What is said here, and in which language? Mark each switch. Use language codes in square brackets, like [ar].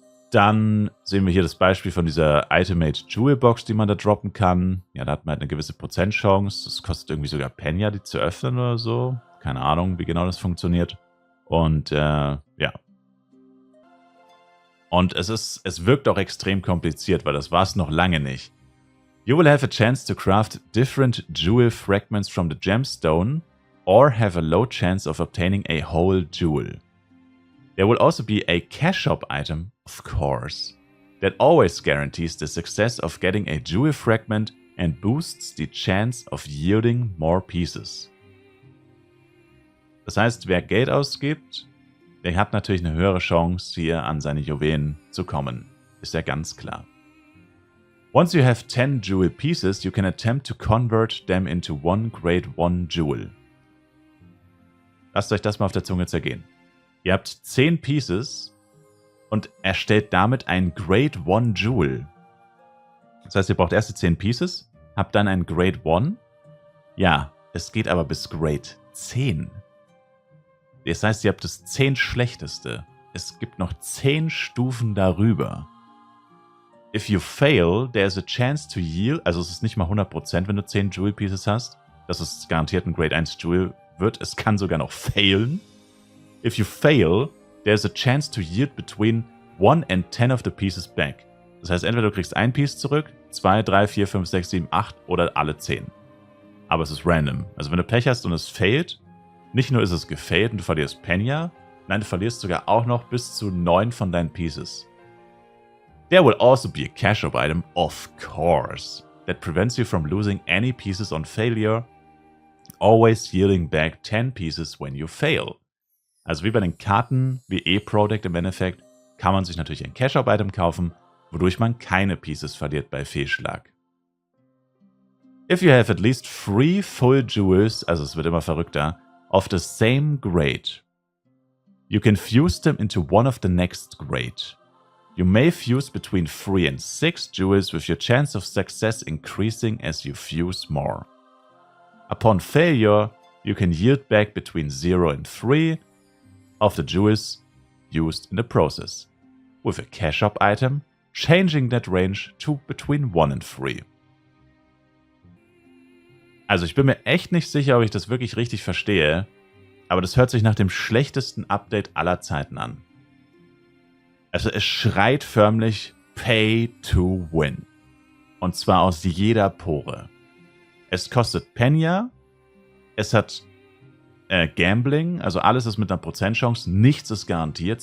[de] Dann sehen wir hier das Beispiel von dieser Ultimate Jewel Box, die man da droppen kann. Ja, da hat man halt eine gewisse Prozentchance. Das kostet irgendwie sogar Penya, die zu öffnen oder so. Keine Ahnung, wie genau das funktioniert. Und ja. Und es wirkt auch extrem kompliziert, weil das war es noch lange nicht. [en] You will have a chance to craft different jewel fragments from the gemstone or have a low chance of obtaining a whole jewel. There will also be a cash shop item, of course, that always guarantees the success of getting a jewel fragment and boosts the chance of yielding more pieces. [de] Das heißt, wer Geld ausgibt, der hat natürlich eine höhere Chance, hier an seine Juwelen zu kommen. Ist ja ganz klar. [en] Once you have 10 jewel pieces, you can attempt to convert them into one grade 1 jewel. [de] Lasst euch das mal auf der Zunge zergehen. Ihr habt 10 Pieces und erstellt damit ein Grade 1 Jewel. Das heißt, ihr braucht erst die 10 Pieces, habt dann ein Grade 1. Ja, es geht aber bis Grade 10. Das heißt, ihr habt das 10 schlechteste. Es gibt noch 10 Stufen darüber. [en] If you fail, there's a chance to yield. [de] Also es ist nicht mal 100%, wenn du 10 Jewel Pieces hast, dass es garantiert ein Grade 1 Jewel wird. Es kann sogar noch failen. [en] If you fail, there's a chance to yield between 1 and 10 of the pieces back. [de] Das heißt, entweder du kriegst ein Piece zurück, 2, 3, 4, 5, 6, 7, 8 oder alle 10. Aber es ist random. Also wenn du Pech hast und es failt, nicht nur ist es gefailt und du verlierst Penya, nein, du verlierst sogar auch noch bis zu 9 von deinen Pieces. [en] There will also be a cash-up item, of course, that prevents you from losing any pieces on failure, always yielding back 10 pieces when you fail. [de] Also wie bei den Karten, wie E-Product im Endeffekt, kann man sich natürlich ein Cash-up-Item kaufen, wodurch man keine Pieces verliert bei Fehlschlag. [en] If you have at least 3 full jewels, [de] also es wird immer verrückter, [en] of the same grade, you can fuse them into one of the next grade. You may fuse between 3 and 6 jewels with your chance of success increasing as you fuse more. Upon failure, you can yield back between 0 and 3 of the jewels used in the process, with a cash-up item, changing that range to between 1 and 3. [de] Also ich bin mir echt nicht sicher, ob ich das wirklich richtig verstehe, aber das hört sich nach dem schlechtesten Update aller Zeiten an. Also es schreit förmlich Pay to Win. Und zwar aus jeder Pore. Es kostet Penya, es hat Gambling, also alles ist mit einer Prozentchance, nichts ist garantiert.